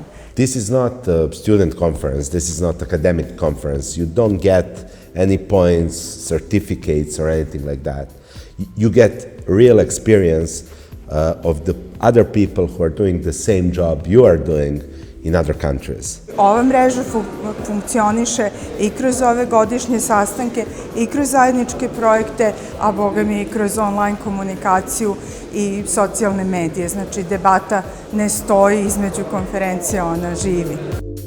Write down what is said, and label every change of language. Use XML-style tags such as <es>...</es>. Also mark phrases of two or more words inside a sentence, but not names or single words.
<en>This is not a student conference, this is not academic conference. You don't get any points, certificates or anything like that. You get real experience of the other people who are doing the same job you are doing in other countries.</en> <bs>Ova mreža funkcioniše i kroz ove godišnje sastanke i kroz zajedničke projekte, a boga mi i kroz online komunikaciju i socijalne medije. Znači, debata ne stoji između konferencija, ona živi.</bs>